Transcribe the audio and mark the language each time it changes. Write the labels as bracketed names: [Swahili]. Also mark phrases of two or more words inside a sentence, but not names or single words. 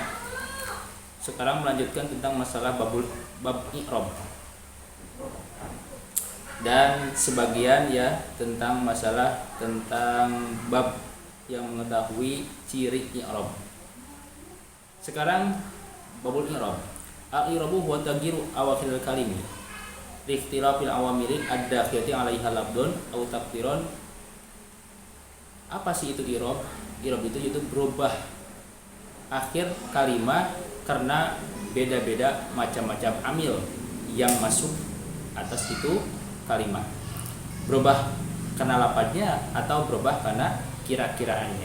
[Indonesian] Sekarang melanjutkan tentang masalah bab i'rab. Dan sebagian ya tentang masalah tentang bab yang mengetahui ciri i'rab. Sekarang [Arabic] باب الإعراب. الإعراب هو تغيير أواخر الكلم لاختلاف العوامل الداخلة عليها لفظا أو تقديرا. [Indonesian] Apa sih itu i'rab? I'rab itu yaitu berubah akhir kalimat karena beda-beda macam-macam amil yang masuk atas itu kalimat. Berubah karena lafadznya atau berubah karena kira-kiraannya.